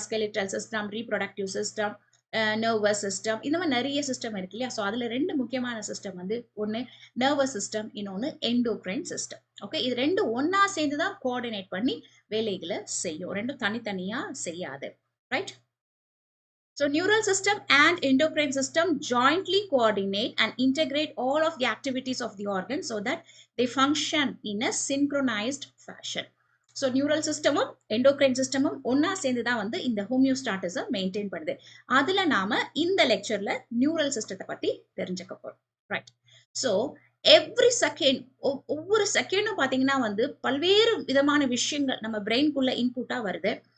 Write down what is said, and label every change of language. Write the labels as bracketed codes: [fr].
[ta] Skeletal system, reproductive system, nervous system, இந்த மாதிரி நிறைய சிஸ்டம் இருக்கு இல்லையா? ஸோ அதுல 2 முக்கியமான சிஸ்டம் வந்து ஒன்று நர்வஸ் சிஸ்டம், இன்னொன்று எண்டோக்ரைன் சிஸ்டம். ஓகே, இது 2 ஒன்னா சேர்ந்து தான் கோஆர்டினேட் பண்ணி வேலைகளை செய்யும், 2 தனித்தனியா செய்யாது. Right? [en] So neural system and endocrine system jointly coordinate and integrate all of the activities of the organ so that they function in a synchronized fashion. [ta] So neural சிஸ்டமும் endocrine சிஸ்டமும் ஒன்னா சேர்ந்து தான் வந்து இந்த ஹோமியோஸ்டாட்டஸை மெயின்டைன் பண்ணுது. அதுல நாம இந்த லெக்சர்ல நியூரல் சிஸ்டத்தை பத்தி தெரிஞ்சுக்க போறோம். ரைட்? ஸோ எவ்ரி செகண்ட், ஒவ்வொரு செகண்டும் பாத்தீங்கன்னா வந்து பல்வேறு விதமான விஷயங்கள் நம்ம பிரெயின்குள்ள இன்புட்டா வருது.